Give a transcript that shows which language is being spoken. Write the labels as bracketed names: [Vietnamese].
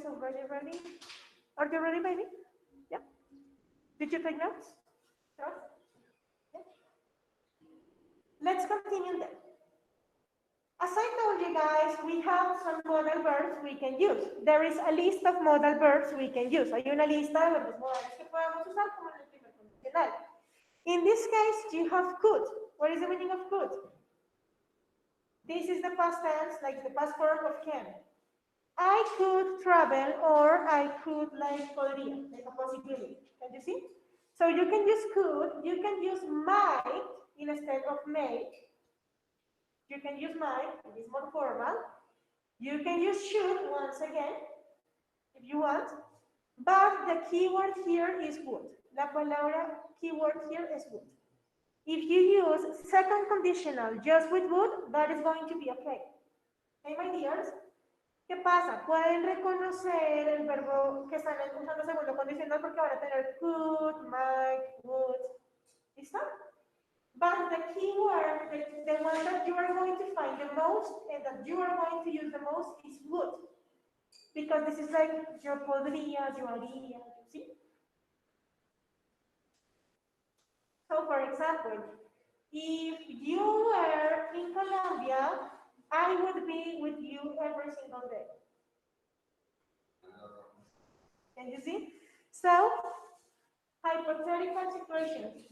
[English] So ready? Are you ready, baby? Yeah. Did you take notes? Sure. Yeah. Let's continue then. As I told you guys, we have some modal verbs we can use. There is a list of modal verbs we can use. [Spanish] Hay una lista de verbos modales que podemos usar como en el primer condicional. [English] In this case, you have could. What is the meaning of could? This is the past tense, like the past form of can. I could travel, or I could like podría, like a possibility. Can you see? So you can use could, you can use might instead of may. You can use might, it is more formal. You can use should once again, if you want. But the keyword here is would. [Spanish] La palabra [English] keyword here is would. If you use second conditional just with would, that is going to be okay. Okay, my dears? [Spanish] ¿Qué pasa? Pueden reconocer el verbo que están usando segundo condicional porque van a tener could, might, would. ¿Listo? [English] But the key word, the one that you are going to find the most and that you are going to use the most is would. Because this is like [Spanish] yo podría, yo haría, ¿sí? [English] So for example, if you were in Colombia, I would be with you every single day. Can you see? So, hypothetical situations.